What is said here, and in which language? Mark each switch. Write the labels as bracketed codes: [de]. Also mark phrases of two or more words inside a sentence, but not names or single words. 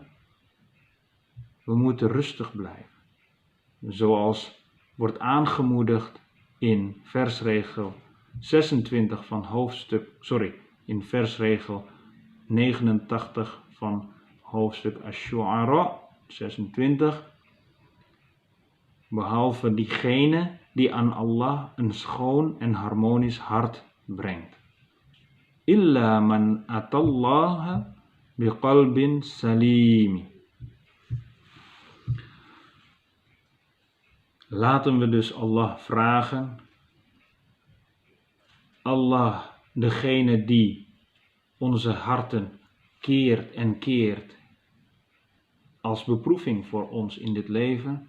[nl] We moeten rustig blijven. Zoals wordt aangemoedigd in versregel 26 van in versregel 89 van hoofdstuk Ash-Shu'ara 26. Behalve diegene die aan Allah een schoon en harmonisch hart brengt. [ar] إلا من أتى الله بقلب سليم. [nl] Laten we dus Allah vragen. Allah, degene die onze harten keert en keert als beproeving voor ons in dit leven.